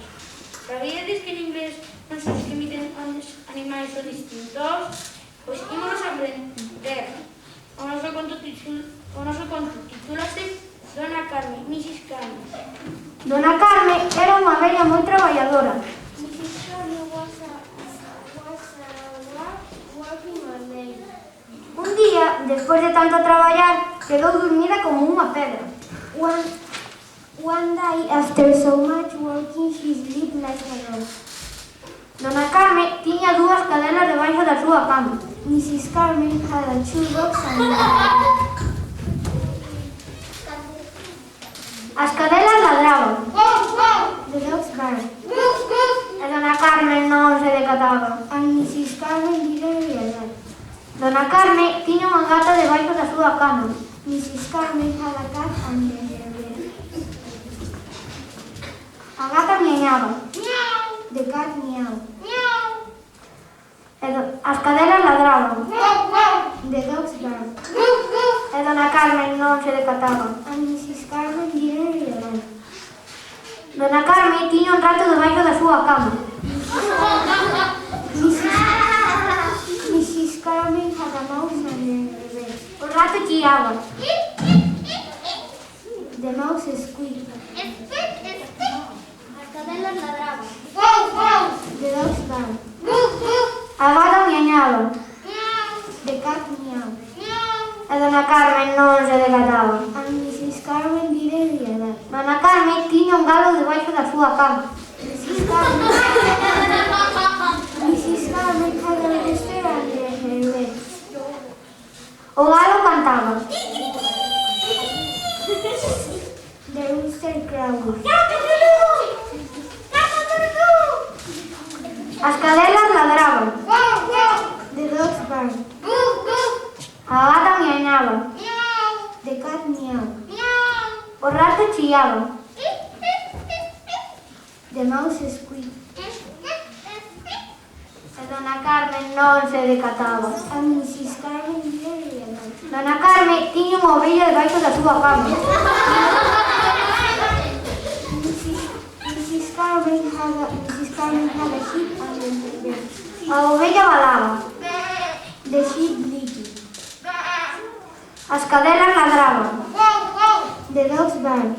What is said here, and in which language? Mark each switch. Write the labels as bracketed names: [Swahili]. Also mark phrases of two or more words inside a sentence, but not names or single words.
[Galician] Sabíades que en inglés non se discriminen os animais son distintos? Pois ímonos a aprender. O noso conto titúlase Dona Carme, Mrs. Carme. Dona Carme era unha vella moi traballadora. [English] Mrs. Carme was working all day. [Galician] Un día, despois de tanto traballar, quedou dormida como unha pedra. [English] One day, after so much working, she slept like a dog. [Galician] Dona Carme tiña dúas cadelas debaixo da súa cama. [English] Mrs. Carmen had a shoebox and [Galician] As cadelas ladraban. [English] the dogs barked. [Galician] E Dona Carme non se decataba. [English] And Mrs. Carmen didn't realize. [Galician] Dona Carme tiña unha gata debaixo da súa cama. [English] Mrs. Carmen had a cat under her bed. [Galician] A gata miañaba. [English] The cat meowed. [Galician] As cadelas ladraban. [English] The dogs barked. [Galician] E Dona Carme non se decataba. [English] And Mrs. Carmen didn't realize. [Galician] Dona Carme tiña un rato debaixo da súa cama. [English] Mrs. Carmen had a mouse under her bed. [Galician] O rato chiaba. [English] The mouse squeaked. [Galician] As cadelas ladraban. [English] The dogs barked. [Galician] A gata miañaba. [English] The cat meowed. [Galician] E Dona Carme non se decataba. [English] And Mrs. Carmen didn't realize. [Galician] Dona Carme tiña un galo debaixo da súa cama. [English] Mrs. Carmen had a rooster under her bed. [Galician] O galo cantaba. [English] The rooster crowed. [Galician] As cadelas ladraban. [English] The dogs barked. [Galician] A gata miañaba. [English] The cat meowed. [Galician] O rato chiaba. [English] The mouse squeaked. [Galician] E Dona Carme non se decataba. [English] And Mrs. Carmen didn't realize. [Galician] Dona Carme tiña unha ovella debaixo da súa cama. [English] Mrs. Carmen had a sheep under her bed. [Galician] A ovella balaba. [English] The sheep bleated. [Galician] As cadelas ladraban. [English] The dogs barked.